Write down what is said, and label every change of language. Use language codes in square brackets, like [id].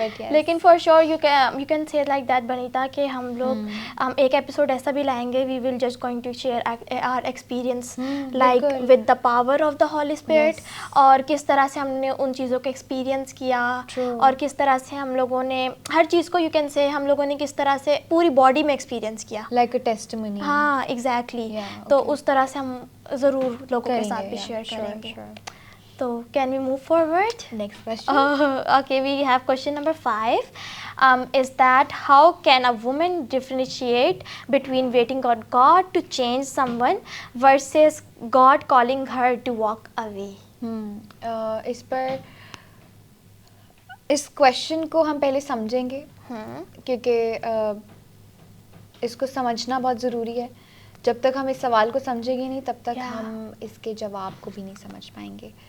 [ur] لیکن for sure you can say like that بنیتا کہ ہم لوگ ایک ایپیسوڈ ایسا بھی لائیں گے, [en] we will just going to share our experience like with the power of the holy spirit, [ur] اور کس طرح سے ہم نے ان چیزوں کو ایکسپیرینس کیا, اور کس طرح سے ہم لوگوں نے ہر چیز کو یو کین سے ہم لوگوں نے کس طرح سے پوری باڈی میں ایکسپیرینس کیا, [en] Like a testimony. [ur] ہاں ایگزیکٹلی. تو اس طرح سے ہم ضرور لوگوں کے ساتھ بھی شیئر کریں گے. [en] So can we move forward? Next question. Okay, we have question number 5. Is that how can a woman differentiate between waiting on God to change someone versus God calling her to walk away? [ur] اس per اس question کو ہم پہلے سمجھیں گے, کیونکہ اس کو سمجھنا بہت ضروری ہے. جب تک ہم اس سوال کو سمجھیں گے نہیں, تب تک ہم اس کے جواب کو بھی نہیں سمجھ پائیں گے.